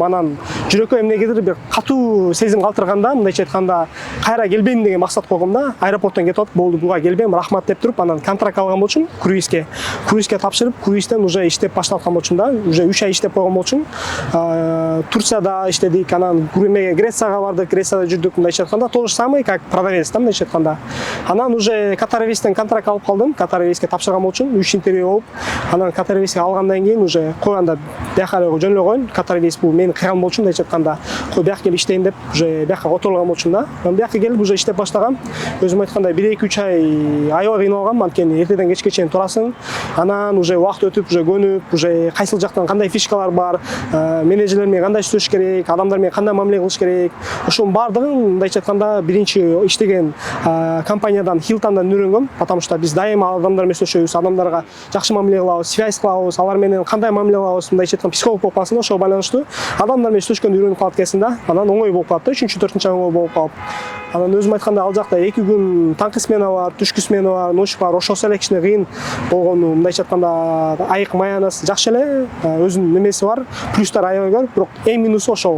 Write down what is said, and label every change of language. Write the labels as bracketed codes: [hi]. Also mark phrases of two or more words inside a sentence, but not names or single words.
[ky] Анан жүрөккө эмнегедир бир катуу сезим калтырганда мындайча айтканда кайра келбейм деген максат койгом да. Аэропорттон кетип атып, болду буга келбейм, рахмат деп туруп, анан контракт алган болчумун круизге. Круизге тапшырып, круизден уже иштеп баштаткан болчумун да. Уже 3 ай иштеп койгон болчумун. Турцияда иштедик, анан Грецияга бардык, Грецияда жүрдүк, мындайча айтканда [ru] то же самое как продавец [ky] да, мындайча айтканда. Анан уже Qatar Airways'тен контракт алып калдым. Qatar Airways'ке тапшырган болчумун, 3 интервью болуп. Анан Qatar Airways'ке алгандан кийин уже койганда бияка эле жөн эле коюн. Qatar Airways бул мени кыйган болчу, мындайча айтканда. Кой бияка келип иштейин деп уже бияка которулган болчумун да. Мен бияка келип уже иштеп баштагам. Өзүм айткандай 1-2-3 ай аябай кыйналгам, анткени эртеден кечке чейин турасың. Анан уже убакыт өтүп, уже көнүп, уже кайсыл жактан кандай фишкалар бар, менеджерлер менен кандай сүйлөшүш керек, адамдар менен кандай мамиле кылыш керек. Ошонун баардыгын мындайча айтканда биринчи иштеген компаниядан Hilton'дан үйрөнгөм, [ru] потому что [ky] биз дайыма адамдар менен сүйлөшөбүз, адамдарга жакшы мамиле кылабыз, связь кылабыз, алар менен кандай мамиле кылабыз, мындайча айтканда психолог болуп каласың да, ошого байланыштуу адамдар менен сүйлөшкөндө үйрөнүп калат экенсиң да. Анан оңой болуп калат да, 3-4 ай оңой болуп калып. Анан өзүм айтканда ал жакта 2 күн таңкы смена бар, түшкү смена бар, ночь бар, ошосу эле кичине кыйын болгону, мындайча айтканда айык маянасы жакшы эле, өзүнүн немеси бар, плюстар аябай көп, бирок эң минусу ошол.